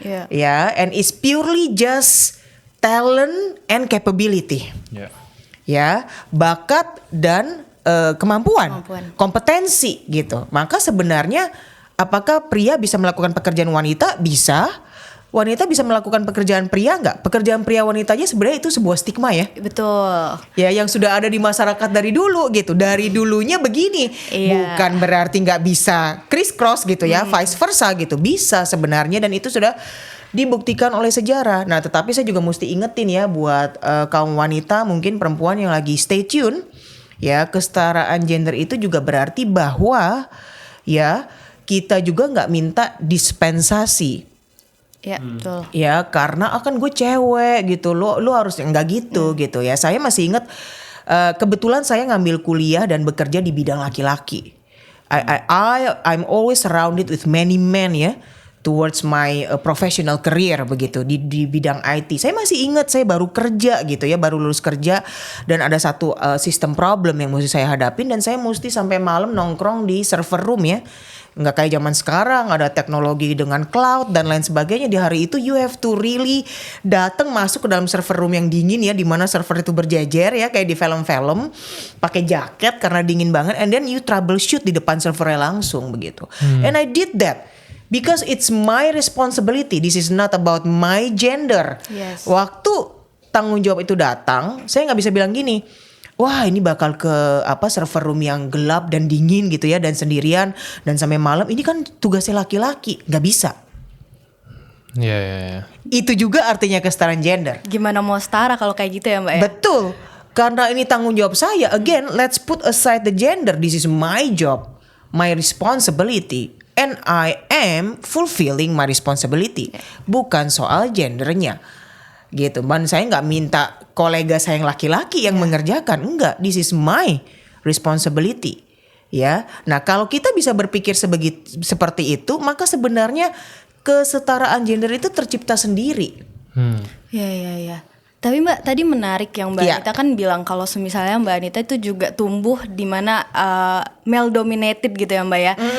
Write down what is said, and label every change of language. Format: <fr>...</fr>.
<en>Ya, and it's purely just talent and capability.</en> <id>Ya, bakat dan kemampuan, kompetensi gitu. Maka sebenarnya apakah pria bisa melakukan pekerjaan wanita? Bisa. Wanita bisa melakukan pekerjaan pria nggak? Pekerjaan pria wanitanya sebenarnya itu sebuah stigma ya. Betul. Ya, yang sudah ada di masyarakat dari dulu gitu. Dari dulunya begini. Bukan berarti nggak bisa criss cross gitu ya.</id> <en>Vice versa</en> <id>gitu. Bisa sebenarnya, dan itu sudah dibuktikan oleh sejarah. Nah, tetapi saya juga mesti ingetin ya buat kaum wanita, mungkin perempuan yang lagi</id> <en>stay tune.</en> <id>Ya, kesetaraan gender itu juga berarti bahwa ya kita juga nggak minta dispensasi. Ya, betul. Ya, karena akan gue cewek gitu. Lu harus nggak gitu gitu ya. Saya masih ingat kebetulan saya ngambil kuliah dan bekerja di bidang laki-laki.</id> <en>I'm always surrounded with many men ya towards my professional career</en> <id>begitu di bidang IT. Saya masih ingat saya baru kerja gitu ya, baru lulus kerja, dan ada satu sistem problem yang mesti saya hadapin, dan saya mesti sampai malam nongkrong di server room ya. Nggak kayak zaman sekarang ada teknologi dengan cloud dan lain sebagainya. Di hari itu</id> <en>you have to really</en> <id>datang masuk ke dalam server room yang dingin ya, di mana server itu berjejer ya kayak di film-film, pakai jaket karena dingin banget,</id> <en>and then you troubleshoot</en> <id>di depan servernya langsung begitu.</id> <en>And I did that because it's my responsibility. This is not about my gender. Yes.</en> <id>Waktu tanggung jawab itu datang, saya nggak bisa bilang gini, wah ini bakal ke server room yang gelap dan dingin gitu ya, dan sendirian dan sampai malam, ini kan tugasnya laki-laki. Nggak bisa. Ya. Itu juga artinya kesetaraan gender. Gimana mau setara kalau kayak gitu ya Mbak ya? Betul. Karena ini tanggung jawab saya.</id> <en>Again, let's put aside the gender. This is my job, my responsibility, and I am fulfilling my responsibility.</en> <id>Bukan soal gendernya. Gitu. Dan saya nggak minta kolega saya yang laki-laki yang mengerjakan. Enggak,</id> <en>this is my responsibility.</en> <id>Ya. Nah, kalau kita bisa berpikir seperti itu, maka sebenarnya kesetaraan gender itu tercipta sendiri. Ya. Tapi Mbak tadi menarik yang Mbak Anita kan bilang kalau misalnya Mbak Anita itu juga tumbuh di mana</id> <en>male dominated</en> <id>gitu ya Mbak ya.</id>